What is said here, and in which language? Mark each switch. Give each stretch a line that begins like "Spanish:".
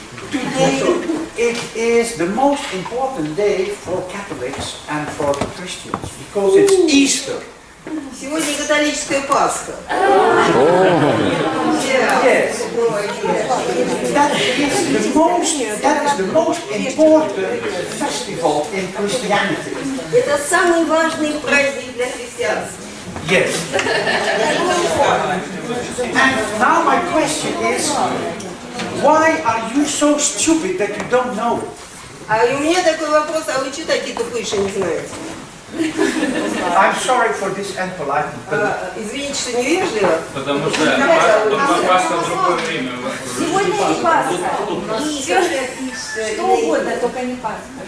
English: Today it is the most important day for Catholics and for the Christians because it's Easter.
Russian: Сегодня католическая Пасха.
English: Yes. That is the most important festival in Christianity.
Russian: Это самый важный праздник для христианства.
English: Yes. And now my question is, why are you so stupid that you don't know it?
Russian: А у меня такой вопрос, а вы что такие тупые, что не знаете?
English: I'm sorry for this impoliteness, but
Russian: Извините, что невежливо. Потому что Пасха в другое время. Сегодня не Пасха. Что угодно, только не Пасха.